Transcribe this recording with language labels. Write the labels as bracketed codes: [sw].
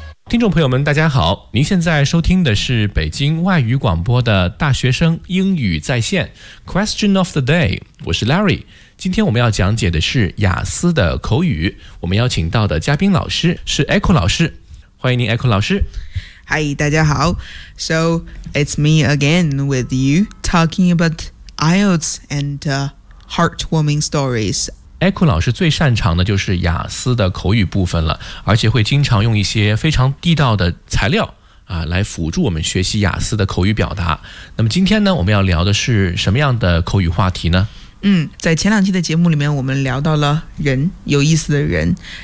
[zh] 听众朋友们大家好，您现在收听的是北京外语广播的大学生英语在线 Question of the day， 我是 Larry。今天我们要讲解的是雅思的口语，我们邀请到的嘉宾老师是 Echo 老师，欢迎您 Echo 老师。 [en] Hi [zh] 大家好， [en] So it's me again with you talking about IELTS and heartwarming stories [zh] Echo 老师最擅长的就是雅思的口语部分了，而且会经常用一些非常地道的材料啊，来辅助我们学习雅思的口语表达。那么今天呢，我们要聊的是什么样的口语话题呢？在前两期的节目里面，我们聊到了人，有意思的人。